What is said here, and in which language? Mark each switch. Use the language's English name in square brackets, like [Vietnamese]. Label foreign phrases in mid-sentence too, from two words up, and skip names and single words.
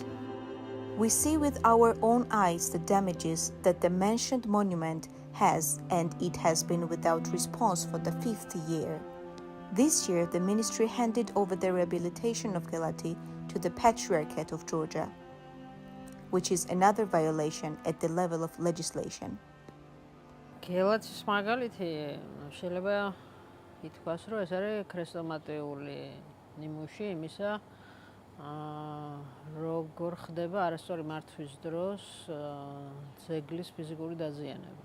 [English] We see with our own eyes the damages that the mentioned monument has, and it has been without response for the 5th year. This year, the ministry handed over the rehabilitation of Gelati to the Patriarchate of Georgia, which is another violation at the level of legislation. [Georgian] გელათის მაგალითი შეიძლება ითქვას, რომ ეს არის ქრესტომატიული ნიმუში იმისა, როგორ ხდება არასწორი მართვის დროს ძეგლის ფიზიკური დაზიანება.